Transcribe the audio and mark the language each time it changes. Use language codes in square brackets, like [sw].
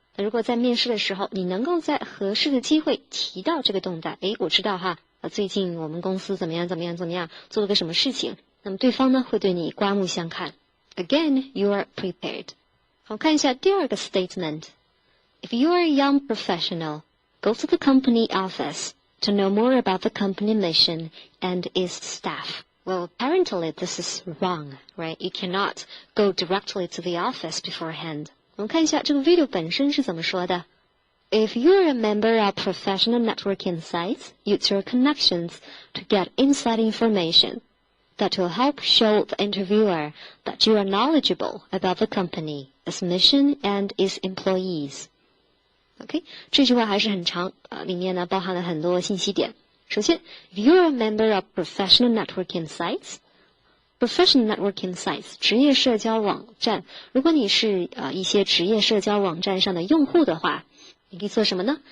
[zh] 那如果在面试的时候，你能够在合适的机会提到这个动态，我知道哈。最近我们公司怎么样，做了个什么事情，那么对方呢会对你刮目相看。 [en] Again, you are prepared. [zh] 好，看一下第二个 [en] statement. If you are a young professional, go to the company office to know more about the company mission and its staff. Well, apparently this is wrong, right? You cannot go directly to the office beforehand. [zh] 我们看一下这个 video 本身是怎么说的。 [en] If you're a member of professional networking sites, use your connections to get inside information that will help show the interviewer that you are knowledgeable about the company, its mission, and its employees. [zh] OK, 这句话还是很长，里面呢包含了很多信息点。首先 ， [en] if you're a member of professional networking sites。 [zh] Professional networking sites 职业社交网站，如果你是一些职业社交网站上的用户的话，你可以做什么呢？